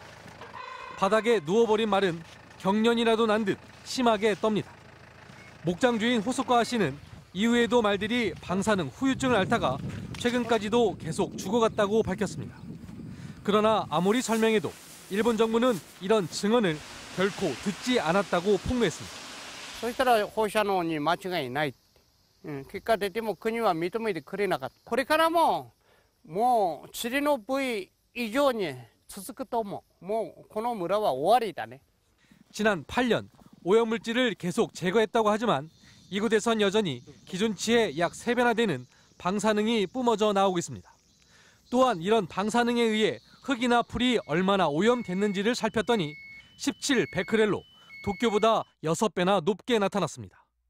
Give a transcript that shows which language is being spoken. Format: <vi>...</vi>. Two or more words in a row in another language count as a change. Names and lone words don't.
<ko>바닥에 누워버린 말은 경련이라도 난 듯 심하게 떱니다. 목장 주인 호소카 씨는 이후에도 말들이 방사능 후유증을 앓다가 최근까지도 계속 죽어갔다고 밝혔습니다. 그러나 아무리 설명해도 일본 정부는 이런 증언을 결코 듣지 않았다고 폭로했습니다.</ko> <ja>そしたら放射能に間違いない。結果出ても国は認めてくれなかった。これからももうチリの部位以上に続くと思う。もうこの村は終わりだね.</ja> <ko>지난 8년 오염물질을 계속 제거했다고 하지만 이곳에선 여전히 기준치의 약 3배나 되는 방사능이 뿜어져 나오고 있습니다. 또한 이런 방사능에 의해 흙이나 풀이 얼마나 오염됐는지를 살폈더니 17베크렐로 도쿄보다 6배나 높게 나타났습니다.</ko>